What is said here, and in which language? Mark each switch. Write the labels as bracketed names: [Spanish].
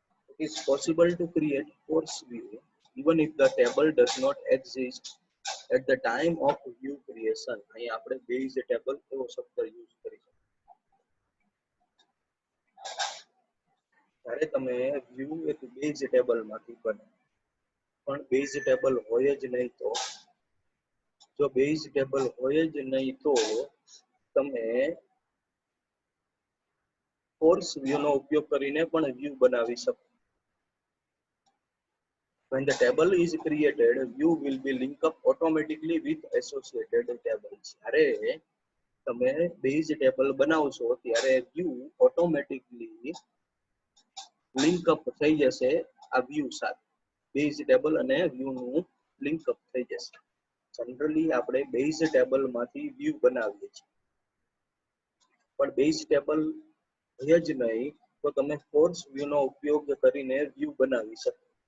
[English] It is possible to create force view even if the table does not exist at the time of view creation. [Gujarati] અહીં આપણે base table એવો શબ્દ use કરી શકીએ. જ્યારે તમે વ્યૂ એક બેઝ ટેબલમાંથી બને, પણ બેઝ ટેબલ હોય જ નહીં તો, જો બેઝ ટેબલ હોય જ નહીં તો તમે ફોર્સ વ્યૂ નો ઉપયોગ કરીને પણ વ્યૂ બનાવી શકો. [English] When the table is created, view will be linked up automatically with associated tables. [Gujarati] જ્યારે તમે બેઝ ટેબલ બનાવશો ત્યારે વ્યૂ ઓટોમેટિકલી લિંક અપ થઈ જશે આ વ્યૂ સાથે. બેઝ ટેબલ અને વ્યૂ નું લિંક અપ થઈ જશે. જનરલી આપણે બેઝ ટેબલ માંથી વ્યૂ બનાવીએ છીએ, પણ બેઝ ટેબલ હોય જ નહીં તો તમે ફોર્સ વ્યૂ નો ઉપયોગ કરીને વ્યૂ બનાવી શકો.